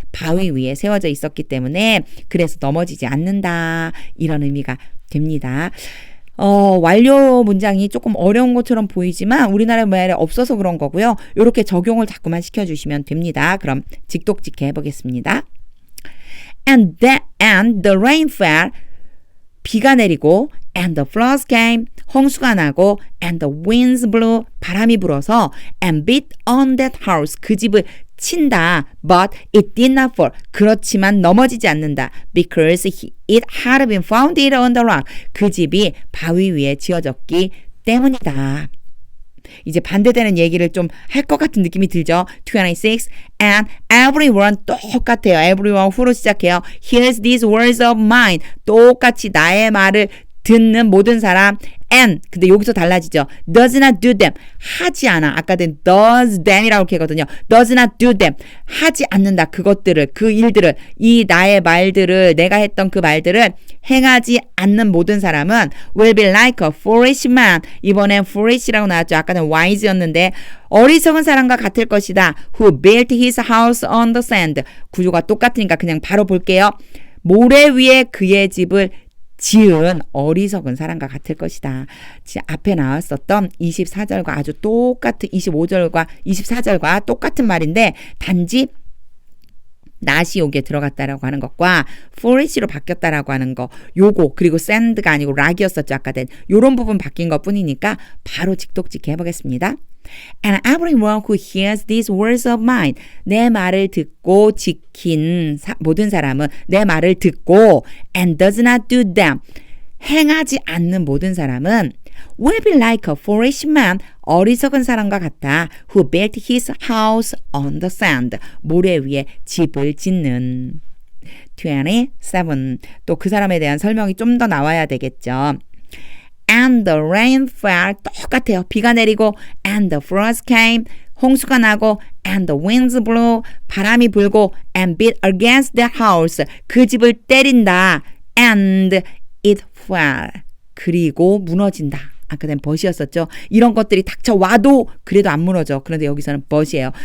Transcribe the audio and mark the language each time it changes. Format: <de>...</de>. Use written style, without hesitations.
<ko>바위 위에 세워져 있었기 때문에 그래서 넘어지지 않는다. 이런 의미가 됩니다. 완료 문장이 조금 어려운 것처럼 보이지만 우리나라 말에 없어서 그런 거고요. 이렇게 적용을 자꾸만 시켜주시면 됩니다. 그럼 직독직해 해보겠습니다.</ko> <en>And the rain fell,</en> <ko>비가 내리고</ko> <en>and the floods came,</en> <ko>홍수가 나고</ko> <en>and the winds blew,</en> <ko>바람이 불어서</ko> <en>and beat on that house,</en> <ko>그 집을 친다.</ko> <en>But it did not fall.</en> <ko>그렇지만 넘어지지 않는다.</ko> <en>Because it had been founded on the rock.</en> <ko>그 집이 바위 위에 지어졌기 때문이다. 이제 반대되는 얘기를 좀 할 것 같은 느낌이 들죠. 26.</ko> <en>And everyone</en> <ko>똑같아요.</ko> <en>everyone</en> <ko>후로 시작해요.</ko> <en>Here's these words of mine.</en> <ko>똑같이 나의 말을 듣는 모든 사람 and 근데 여기서 달라지죠.</ko> <en>does not do them</en> <ko>하지 않아. 아까는</ko> <en>does them</en> <ko>이라고 이렇게 하거든요.</ko> <en>does not do them</en> <ko>하지 않는다. 그것들을 그 일들을 이 나의 말들을 내가 했던 그 말들을 행하지 않는 모든 사람은</ko> <en>will be like a foolish man.</en> <ko>이번엔 foolish라고 나왔죠. 아까는 wise였는데 어리석은 사람과 같을 것이다.</ko> <en>who built his house on the sand.</en> <ko>구조가 똑같으니까 그냥 바로 볼게요. 모래 위에 그의 집을 지은 어리석은 사람과 같을 것이다. 앞에 나왔었던 24절과 아주 똑같은 25절과 24절과 똑같은 말인데 단지 not이 여기에 들어갔다라고 하는 것과 forish로 바뀌었다라고 하는 거 요거 그리고 sand가 아니고 rock이었었죠. 아까 된 요런 부분 바뀐 것 뿐이니까 바로 직독직해 해보겠습니다.</ko> <en>And everyone who hears these words of mine</en> <ko>내 말을 듣고 지킨 모든 사람은 내 말을 듣고</ko> <en>and does not do them</en> <ko>행하지 않는 모든 사람은</ko> <en>will be like a foolish man</en> <ko>어리석은 사람과 같다.</ko> <en>who built his house on the sand</en> <ko>모래 위에 집을 짓는</ko> <en>27.</en> <ko>또 그 사람에 대한 설명이 좀 더 나와야 되겠죠.</ko> <en>And the rain fell</en> <ko>똑같아요. 비가 내리고</ko> <en>and the floods came</en> <ko>홍수가 나고</ko> <en>and the winds blew</en> <ko>바람이 불고</ko> <en>and beat against the house</en> <ko>그 집을 때린다</ko> <en>and it fell</en> <ko>그리고 무너진다. 아까는 but이었었죠. 이런 것들이 닥쳐와도 그래도 안 무너져. 그런데 여기서는 but이에요.</ko>